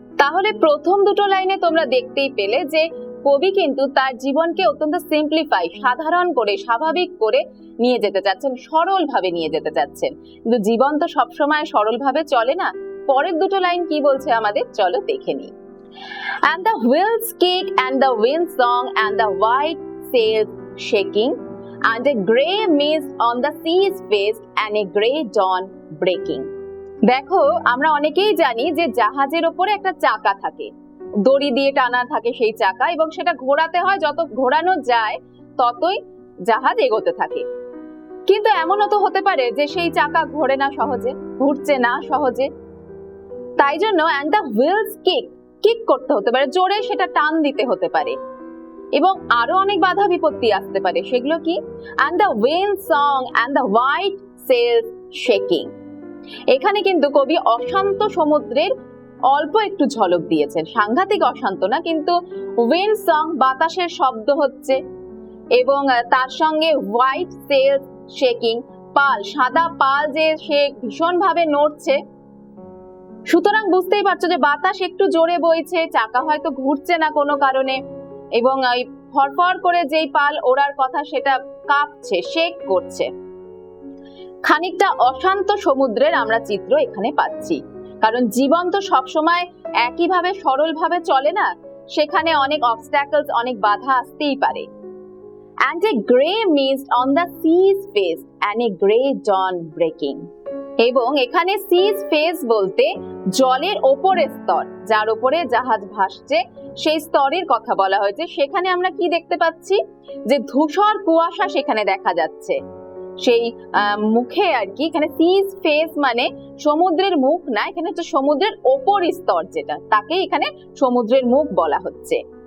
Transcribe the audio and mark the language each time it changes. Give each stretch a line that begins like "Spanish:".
Bangla: তাহলে প্রথম দুটো লাইনে তোমরা দেখতেই পেলে যে কবি কিন্তু তার জীবনকে অত্যন্ত সিম্পলিফাই, সাধারণ করে, স্বাভাবিক করে নিয়ে যেতে চাচ্ছেন, সরল ভাবে নিয়ে যেতে চাচ্ছেন। কিন্তু জীবন তো সবসময় সরল ভাবে চলে না। পরের দুটো লাইন কি বলছে আমাদের, চলো দেখে নিই।
English: And the wheels kick and the wind song and the white sails shaking, and a grey mist on the sea's face and a grey dawn breaking.
Bangla: দেখো আমরা অনেকেই জানি যে জাহাজের ওপরে একটা চাকা থাকে, দড়ি দিয়ে টানা থাকে সেই চাকা, এবং সেটা ঘোরাতে হয়, যত ঘোরানো যায় ততই জাহাজ এগোতে থাকে। কিন্তু এমনও তো হতে পারে যে সেই চাকা ঘোরে না সহজে, ঘুরছে না সহজে। তাই জন্য
English: and the wheels kick,
Bangla: kick করতে হতে পারে, জোরে সেটা টান দিতে হতে পারে, এবং আরো অনেক বাধা বিপত্তি আসতে পারে। সেগুলো কি?
English: and the wind song and the white sails shaking।
Bangla: এখানে কিন্তু কবি অশান্ত সমুদ্রের অল্প একটু ঝলক দিয়েছেন, সাংঘাতিক অশান্ত না, কিন্তু
English: wind song
Bangla: বাতাসের শব্দ হচ্ছে এবং তার সঙ্গে
English: white sails shaking,
Bangla: পাল, সাদা পাল যে সে ভীষণ ভাবে নড়ছে। সুতরাং বুঝতেই পারছো যে বাতাস একটু জোরে বইছে, চাকা হয়তো ঘুরছে না কোনো কারণে, এবং এই ফরফর করে যেই পাল ওড়ার কথা সেটা কাঁপছে, শেক করছে। খানিকটা অশান্ত সমুদ্রের আমরা চিত্র এখানে পাচ্ছি, কারণ জীবন তো সবসময় একইভাবে সরলভাবে চলে না, সেখানে অনেক অবস্ট্যাকলস, অনেক বাধা আসতেই পারে।
English: and a grey mist on the sea's face and a grey dawn breaking।
Bangla: এবং এখানে sea's face বলতে জলের ওপরের স্তর, যার উপরে জাহাজ ভাসছে সেই স্তরের কথা বলা হয়েছে। সেখানে আমরা কি দেখতে পাচ্ছি? যে ধূসর কুয়াশা সেখানে দেখা যাচ্ছে সেই মুখে আর কি। এখানে sea's face মানে সমুদ্রের মুখ না, এখানে হচ্ছে সমুদ্রের ওপর স্তর, যেটা তাকে এখানে সমুদ্রের মুখ বলা হচ্ছে।